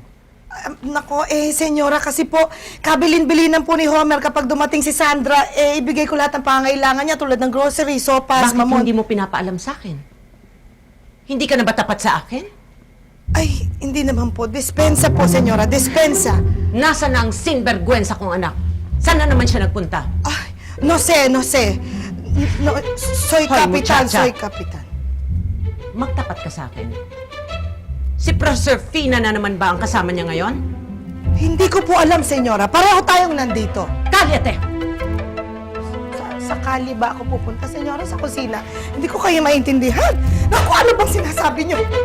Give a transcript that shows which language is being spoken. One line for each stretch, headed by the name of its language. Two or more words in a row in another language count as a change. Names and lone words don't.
Filipino: Nako, senyora, kasi po, kabilin-bilinan po ni Homer kapag dumating si Sandra, ibigay ko lahat ng pangangailangan niya tulad ng grocery, sopas, Bakit mamon. hindi mo pinapaalam sa akin? Hindi ka na ba tapat sa akin? Ay, hindi naman po. Dispensa po, senyora, dispensa. Nasaan na ang sinvergüenza kong anak? Saan na naman siya nagpunta? Ay,
Spanish: no sé, no sé. No, soy
Filipino: Hoy, kapitan, muchacha.
Spanish: soy kapitan.
Filipino: Magtapat ka sa akin. Si Proserpina na naman ba ang kasama niya ngayon? Hindi ko po alam, senyora. Pareho tayong nandito. Kalyate! Sa kali ba ako pupunta, senyora, sa kusina? Hindi ko kayo maintindihan. Naku, ano bang sinasabi niyo?